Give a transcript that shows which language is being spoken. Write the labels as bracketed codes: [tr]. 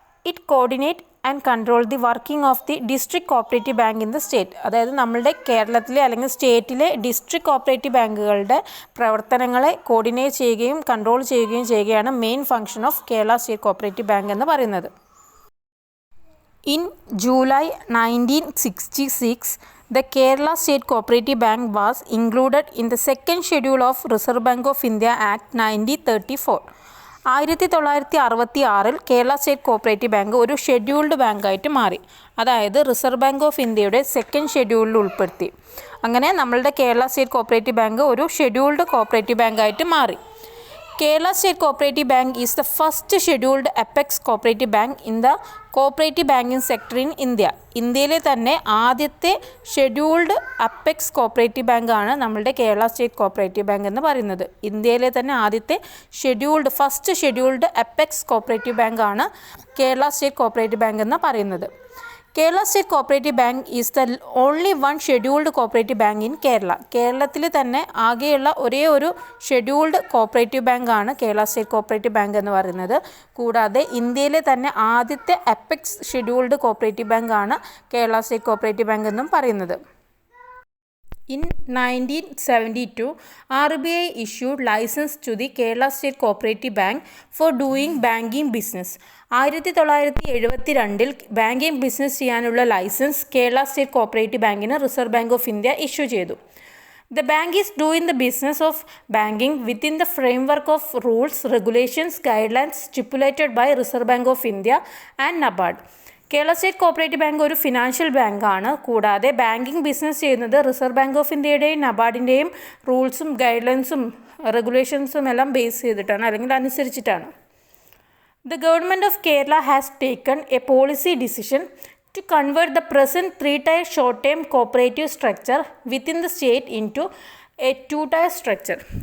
[en] It coordinate and control the working of the district cooperative bank in the state. [ml] അതായത് നമ്മളുടെ കേരളത്തിലെ അല്ലെങ്കിൽ സ്റ്റേറ്റിലെ district cooperative ബാങ്കുകളുടെ പ്രവർത്തനങ്ങളെ കോർഡിനേറ്റ് ചെയ്യുകയും കൺട്രോൾ ചെയ്യുകയും ചെയ്യുകയാണ് [en] main function of Kerala state cooperative bank [ml] എന്ന് പറയുന്നത്. [en] In July 1966 the Kerala State Cooperative Bank was included in the second schedule of Reserve Bank of India Act 1934. [ml] 1966 Kerala state cooperative bank ഒരു scheduled ബാങ്കായിട്ട് മാറി. അതായത് reserve bank of ഇന്ത്യയുടെ second ഷെഡ്യൂളിൽ ഉൾപ്പെടുത്തി. അങ്ങനെ നമ്മളുടെ കേരള സ്റ്റേറ്റ് കോഓപ്പറേറ്റീവ് ബാങ്ക് ഒരു ഷെഡ്യൂൾഡ് കോഓപ്പറേറ്റീവ് ബാങ്കായിട്ട് മാറി. [en] Kerala state cooperative bank is the first scheduled apex cooperative bank in the cooperative banking sector in India. [ml] ഇന്ത്യയിലെ തന്നെ ആദ്യത്തെ ഷെഡ്യൂൾഡ് അപ്പെക്സ് കോഓപ്പറേറ്റീവ് ബാങ്കാണ് നമ്മളുടെ കേരള സ്റ്റേറ്റ് കോഓപ്പറേറ്റീവ് ബാങ്ക് എന്ന് പറയുന്നത്. ഇന്ത്യയിലെ തന്നെ ആദ്യത്തെ ഫസ്റ്റ് ഷെഡ്യൂൾഡ് അപ്പെക്സ് കോഓപ്പറേറ്റീവ് ബാങ്കാണ് കേരള സ്റ്റേറ്റ് കോഓപ്പറേറ്റീവ് ബാങ്ക് എന്ന് പറയുന്നത്. [en] Kerala state cooperative bank is the only one scheduled cooperative bank in Kerala. [ml] കേരളത്തിൽ തന്നെ ആകെയുള്ള ഒരേ ഒരു ഷെഡ്യൂൾഡ് കോഓപ്പറേറ്റീവ് ബാങ്കാണ് കേരള സ്റ്റേറ്റ് കോഓപ്പറേറ്റീവ് ബാങ്ക് എന്ന് പറയുന്നത്. കൂടാതെ ഇന്ത്യയിലെ തന്നെ ആദ്യത്തെ അപ്പെക്സ് ഷെഡ്യൂൾഡ് കോഓപ്പറേറ്റീവ് ബാങ്കാണ് കേരള സ്റ്റേറ്റ് കോഓപ്പറേറ്റീവ് ബാങ്ക് എന്നും പറയുന്നത്. [en] In 1972, RBI issued license to the Kerala State Cooperative Bank for doing banking business. [ml] 1972 banking business ചെയ്യാനുള്ള ലൈസൻസ് കേരള സ്റ്റേറ്റ് കോഓപ്പറേറ്റീവ് ബാങ്കിന് reserve bank of India issue ചെയ്തു. [en] The bank is doing the business of banking within the framework of rules, regulations, guidelines stipulated by Reserve Bank of India and NABARD. [ml] Kerala state cooperative bank ഒരു financial ബാങ്കാണ്. കൂടാതെ banking business ചെയ്യുന്നത് reserve bank of ഇന്ത്യയുടെയും നബാർഡിൻ്റെയും റൂൾസും ഗൈഡ്ലൈൻസും റെഗുലേഷൻസും എല്ലാം base ചെയ്തിട്ടാണ് അല്ലെങ്കിൽ അനുസരിച്ചിട്ടാണ്. [en] The government of Kerala has taken a policy decision to convert the present three-tier short-term cooperative structure within the state into a two-tier structure.